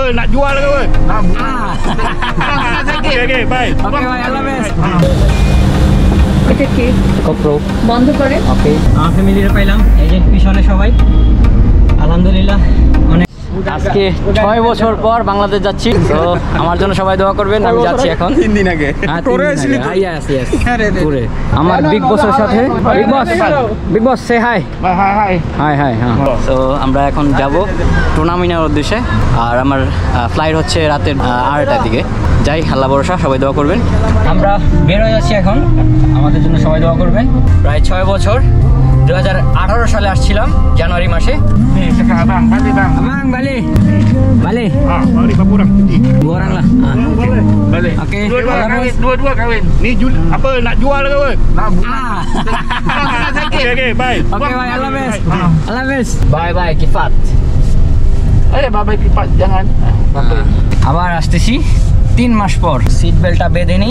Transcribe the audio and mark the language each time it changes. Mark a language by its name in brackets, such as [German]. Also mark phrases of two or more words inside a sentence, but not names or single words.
[Malay] nak jual ke apa? Okey, baik. [English] Okey, bye. [Arabic] Allah Hafiz. [Bangla] এটা কি GoPro বন্ধ করে ওকে আমার ফ্যামিলিরে পাইলাম এই যে পিছনে সবাই আলহামদুলিল্লাহ অনেক আজকে 6 বছর পর বাংলাদেশ যাচ্ছি তো আমার জন্য সবাই দোয়া করবেন আমি যাচ্ছি এখন 3 দিন আগে তোরে আসলি তো ইয়েস তোরে আমার [English] big boss's [Bangla] সাথে [English] big boss [Bangla] সে হাই হাই হাই হ্যাঁ তো আমরা এখন যাব টুর্নামেন্টের উদ্দেশ্যে আর আমার ফ্লাইট হচ্ছে রাতের 8টার দিকে যাই আল্লাহ ভরসা সবাই দোয়া করবেন আমরা বের হয়ে যাচ্ছি এখন আমাদের জন্য সবাই দোয়া করবেন প্রায় 6 বছর 2018 সালে আসছিলাম জানুয়ারি মাসে [Malay] Cakap abang, balik bang. Abang balik. Balik. Balik berapa orang? 2 orang lah. Balik. Okey. Dua-dua kahwin. Ni apa nak jual ke apa? [English] Okey, bye. Okey, bye. [Arabic] Allah Hafiz. Allah Hafiz. [English] Bye bye Kifat. [Malay] Bye Kifat jangan. [Bangla] আবার আসতেছি 3 মাস পর সিট বেল্টটা বেঁধে নিই